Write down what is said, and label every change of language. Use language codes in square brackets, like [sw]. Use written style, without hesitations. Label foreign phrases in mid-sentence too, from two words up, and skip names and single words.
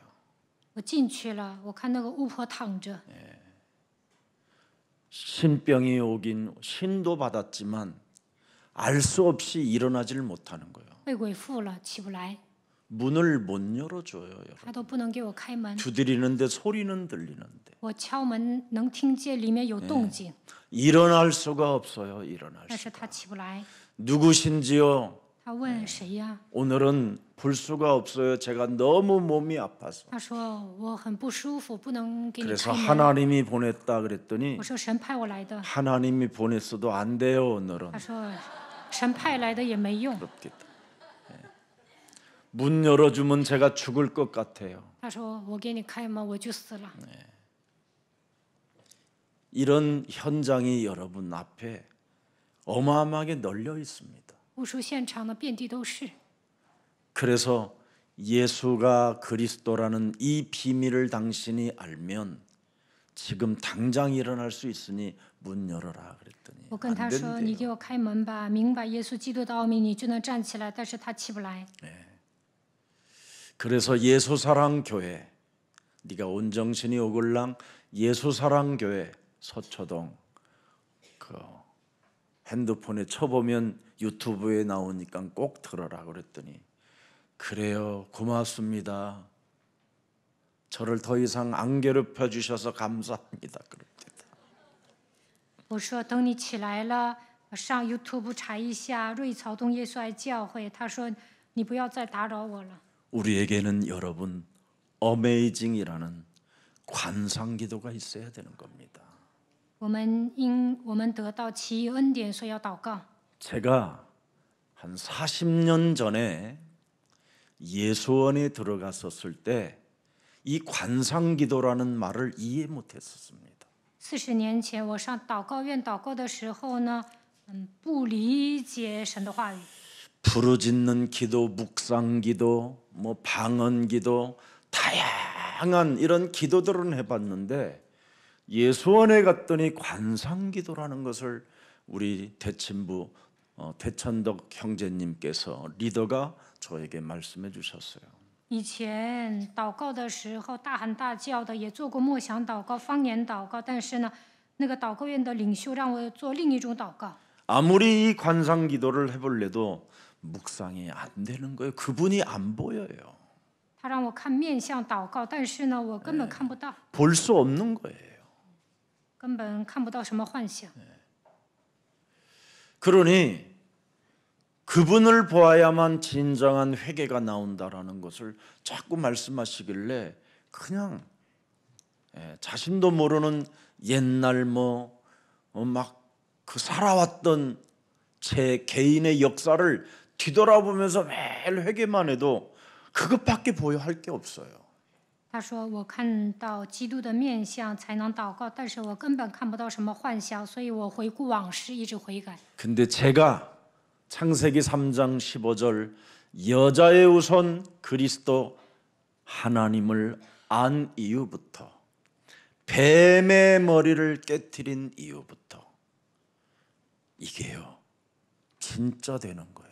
[zh] 我进去了，我看那个巫婆躺着， [ko] 신병이 오긴 신도 받았지만 알 수 없이 일어나질 못하는 거예요. [zh] 被鬼附了，起不来， [ko] 문을 못 열어줘요. 여러분. [zh] 他都不能给我开门。 [ko] 두드리는데 소리는 들리는데 [zh] 我敲门能听见里面有动静， [ko] 일어날 수가 없어요. 일어날 [zh] 但 [ko] 수. [zh] 是他起不来。 [ko] 누구신지요? [zh] 他问谁呀？ [ko] 오늘은 볼 수가 없어요. 제가 너무 몸이 아파서. [zh] 他说我很不舒服，不能给你 [ko] 그래서 [zh] 开门。 [ko] 하나님이 보냈다 그랬더니 [zh] 我说神派我来的， [ko] 하나님이 보냈어도 안 돼요. 오늘은. [zh] 他说神派来的也没用。 [ko] 그렇겠다. 문 열어주면 제가 죽을 것 같아요. [zh] 他说我给你开门，我就死了。 [ko] 이런 현장이 여러분 앞에 어마어마하게 널려 있습니다. [zh] 巫术现场呢，遍地都是。 [ko] 그래서 예수가 그리스도라는 이 비밀을 당신이 알면 지금 당장 일어날 수 있으니 문 열어라 그랬더니 [zh] 我跟他 [ko] 안 [zh] 说：“你 [ko] 된대요. [zh] 给我开门吧，明白耶稣基督的奥秘，你就能站起来。” 但是他起不来。 [ko] 그래서 예수사랑교회 네가 온정신이 오글랑 예수사랑교회 서초동 그 핸드폰에 쳐보면 유튜브에 나오니까 꼭 들어라 그랬더니 그래요 고맙습니다. 저를 더 이상 안 괴롭혀 주셔서 감사합니다. 그럽니다. [zh] 我说：“等你起来了，上 YouTube 查一下瑞草东耶稣爱教会。” 他说：“你不要再打扰我了。” [ko] 우리에게는 여러분 어메이징이라는 관상기도가 있어야 되는 겁니다. [zh] 我们得到奇异恩典，所以要祷告。 [ko] 제가 한 40년 전에 예수원에 들어갔었을 때 이 관상기도라는 말을 이해 못했었습니다. [zh] 40 年前，我上祷告院祷告的时候呢，不理解神的话语。 [ko] 부르짖는 기도, 묵상기도, 뭐 방언기도 다양한 이런 기도들은 해봤는데 예수원에 갔더니 관상기도라는 것을 우리 대친부 대천덕 형제님께서 리더가 저에게 말씀해 주셨어요. [zh] 以前祷告的时候大喊大叫的，也做过默想祷告、方言祷告，但是呢，那个祷告院的领袖让我做另一种祷告。 [ko] 아무리 이 관상기도를 해볼래도 묵상이 안 되는 거예요. 그분이 안 보여요. [zh] 他让我看面相祷告，但是呢，我根本看不到， [ko] 볼 수 없는 거예요. [zh] 根本看不到什么幻想。 [ko] 그러니 그분을 보아야만 진정한 회개가 나온다라는 것을 자꾸 말씀하시길래 그냥 자신도 모르는 옛날 뭐 막 그 살아왔던 제 개인의 역사를 뒤돌아보면서 매일 회개만 해도 그것밖에 보여 할 게 없어요. [zh] 他说：“我看到基督的面相才能祷告，但是我根本看不到什么幻想，所以我回顾往事，一直悔改。 [ko] 근데 제가 창세기 3장 15절 여자의 우선 그리스도 하나님을 안 이후부터 뱀의 머리를 깨트린 이후부터 이게요 진짜 되는 거예요.